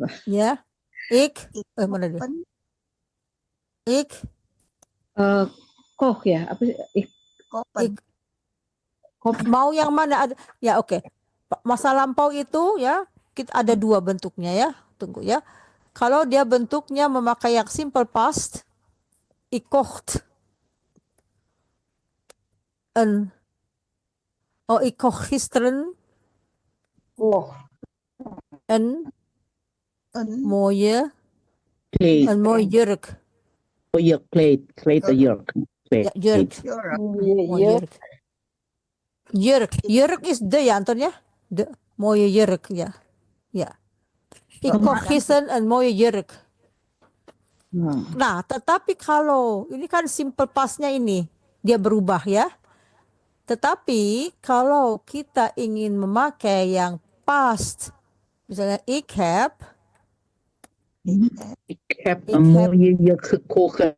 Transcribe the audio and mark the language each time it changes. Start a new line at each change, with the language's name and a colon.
Indonesian: Ya. Mana dia? Ik. Kok ya? Apa sih? Kopen. Mau yang mana? Ya oke. Masa lampau itu ya kita ada dua bentuknya ya. Tunggu ya. Kalau dia bentuknya memakai yang simple past,
Dutch: ik kocht ik kocht gisteren Oh, een Een mooie Kleed. jurk. Jurk, kleed of jurk. Ja, jurk. jurk. Mooie jurk. Jurk is de ya Anton ya? De mooie jurk ya. Ya. Ik kocht gisteren een mooie jurk.
Indonesian: Nah, tetapi kalau ini kan simple pastnya ini dia berubah ya. Tetapi kalau kita ingin memakai yang past, misalnya
Dutch: ik heb Ik heb een mooie jurk gekocht.